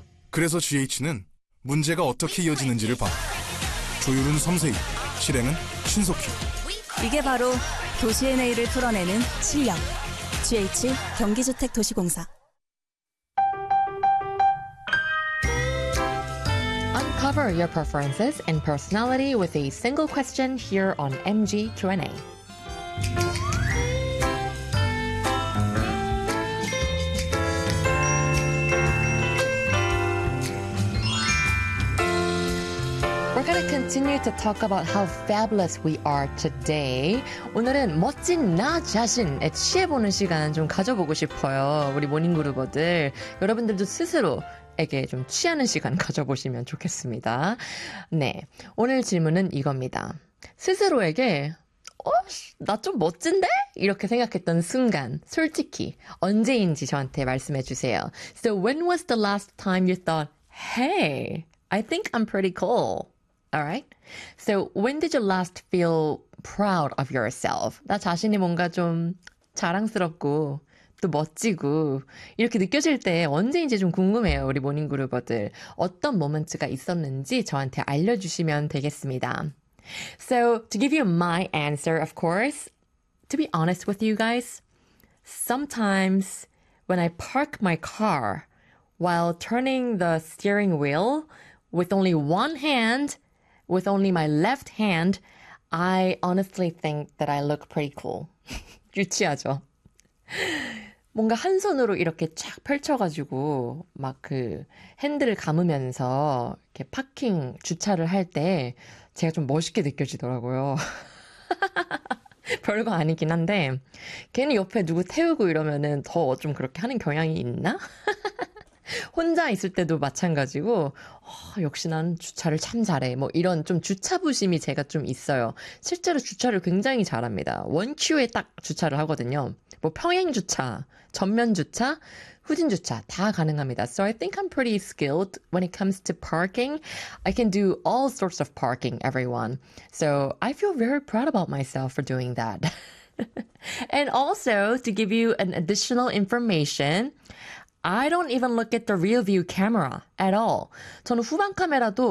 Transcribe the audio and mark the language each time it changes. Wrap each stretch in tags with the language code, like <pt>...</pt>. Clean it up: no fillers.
<ko>그래서 GH는 문제가 어떻게 이어지는지를 봐. 조율은 섬세히, 실행은 신속히. 이게 바로 도시 NA를 풀어내는 실력. GH 경기주택도시공사.</ko> <en>Uncover your preferences and personality with a single question here on MG Q&A. We're going to continue to talk about how fabulous we are today.</en> <ko>오늘은 멋진 나 자신에 취해보는 시간 좀 가져보고 싶어요. 우리 모닝그루버들, 여러분들도 스스로 에게 좀 취하는 시간 가져보시면 좋겠습니다. 네, 오늘 질문은 이겁니다. 스스로에게 나 좀 멋진데? 이렇게 생각했던 순간, 솔직히 언제인지 저한테 말씀해 주세요.</ko> <en>So when was the last time you thought, hey, I think I'm pretty cool? Alright? So when did you last feel proud of yourself?</en> <ko>나 자신이 뭔가 좀 자랑스럽고 또 멋지고 이렇게 느껴질 때 언제인지 좀 궁금해요. 우리 모닝그루버들 어떤 모먼트가 있었는지 저한테 알려주시면 되겠습니다.</ko> <en>So to give you my answer, of course, to be honest with you guys, sometimes when I park my car while turning the steering wheel with only one hand, with only my left hand, I honestly think that I look pretty cool.</en> <ko>유치하죠? 뭔가 한 손으로 이렇게 쫙 펼쳐가지고 막 그 핸들을 감으면서 이렇게 파킹 주차를 할 때 제가 좀 멋있게 느껴지더라고요. 별거 아니긴 한데 괜히 옆에 누구 태우고 이러면은 더 좀 그렇게 하는 경향이 있나? 혼자 있을 때도 마찬가지고 역시 난 주차를 참 잘해. 뭐 이런 좀 주차부심이 제가 좀 있어요. 실제로 주차를 굉장히 잘합니다. 원큐에 딱 주차를 하거든요. 뭐 평행주차, 전면주차, 후진주차 다 가능합니다.</ko> <en>So I think I'm pretty skilled when it comes to parking. I can do all sorts of parking, everyone. So I feel very proud about myself for doing that. And also, to give you an additional information, I don't even look at the rear view camera at all.</en> <ko>저는 후방 카메라도</ko>